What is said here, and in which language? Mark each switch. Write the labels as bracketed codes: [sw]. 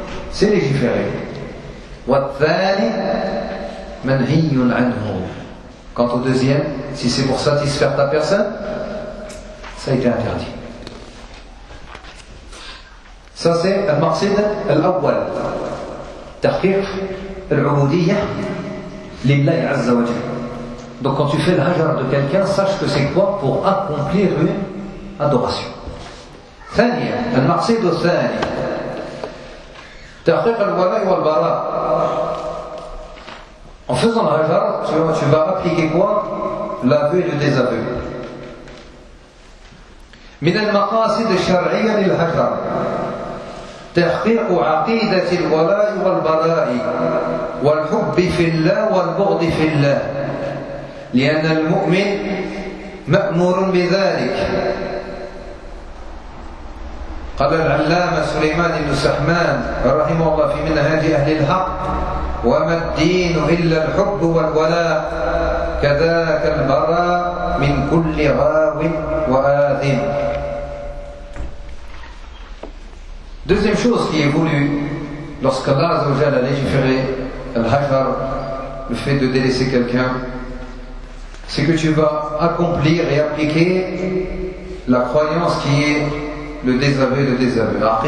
[fr] C'est légiféré. [ar] والثاني منهي عنه. [fr] Quant au deuxième, si c'est pour satisfaire ta personne, ça a été interdit. Ça c'est المقصد الأول. [ar] تحقيق العبودية لله عز وجل. [fr] Donc quand tu fais le hajar de quelqu'un, sache que c'est quoi pour accomplir une adoration. [ar] Thaniya, al-maqsid al-thani. Tahqiq al-wala' wal-bara'. [fr] En faisant le hajar, tu vas appliquer quoi? L'aveu et le désaveu. [ar] Min al-maqasid al-shar'iyya lil-hajar. Tahqiq 'aqidat al-wala' wal-bara'. Wal-hubb fi Allah wal-bughd fi Allah. لأن المؤمن مأمور بذلك. قال العلامة سليمان بن سحمان رحمه الله في منهاج أهل الحق: وما الدين إلا الحب والولاء كذاك البراء من كل غاو وآثم. [fr] Deuxième chose qui est voulue lorsque Allah عز وجل a légiféré الهجر, le fait de délaisser quelqu'un, c'est que tu vas accomplir et appliquer la croyance qui est le désaveu de désaveu.